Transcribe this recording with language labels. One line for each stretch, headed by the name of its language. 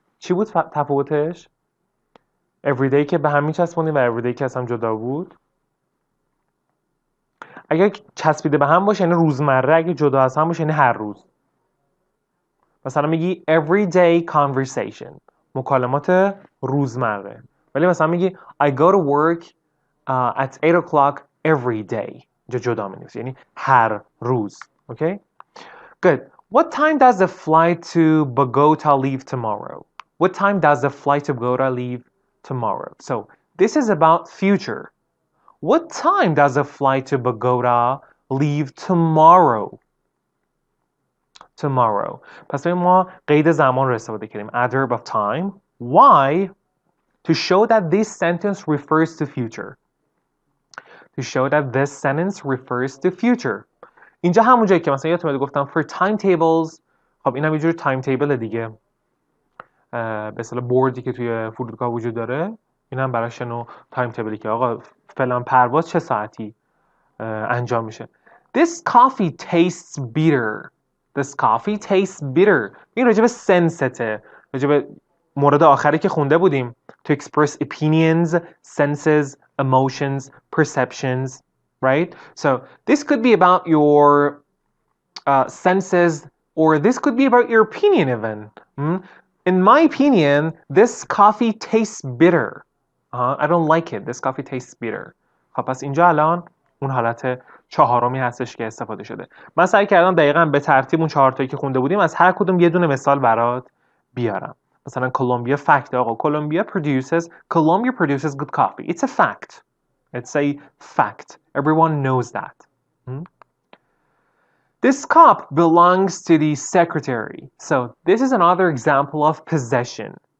Persian: چی بود تفاوتش؟ Every day که به هم میچسبونیم و every day که از هم جدا بود. اگر چسبیده به هم باشه یعنی روزمره، اگه جدا از هم باشه یعنی هر روز. مثلا میگی
English: everyday conversation،
Persian: مکالمات روزمره. ولی مثلا میگی
English: I go to work at 8 o'clock every day.
Persian: جدا می‌نویسی یعنی هر روز.
English: Okay? Good. What time does the flight to Bogota leave tomorrow? What time does the flight to Bogota leave tomorrow? So this is about future. What time does the flight to Bogota leave tomorrow? Tomorrow.
Persian: پس ما قید زمان رو استفاده کردیم.
English: Adverb of time. Why? To show that this sentence refers to future. to show that this sentence refers to future.
Persian: اینجا همون جایی که مثلا یادتونه گفتم
English: for timetables،
Persian: خب این هم یه جور تایم تیبل دیگه، به اصطلاح بوردی که توی فرودگاه وجود داره، این هم براش نوع تایم تیبلی که آقا فلان پرواز چه ساعتی انجام میشه.
English: This coffee tastes bitter. This coffee tastes bitter.
Persian: این راجع به سنسته، راجع به مورد آخری که خونده بودیم
English: to express opinions, senses, emotions, perceptions, right? So this could be about your senses, or this could be about your opinion even. In my opinion, this coffee tastes bitter. I don't like it. This coffee tastes bitter.
Persian: خب پس اینجا الان اون حالت چهارمی هستش که استفاده شده. من سعی کردم دقیقاً به ترتیب اون 4 تایی که خونده بودیم از هر کدوم یه دونه مثال برات بیارم. مثلا کلمبیا فکت، آقا
English: Colombia produces good coffee. It's a fact. It's a fact. Everyone knows that. This cup belongs to the secretary. So this is another example of possession.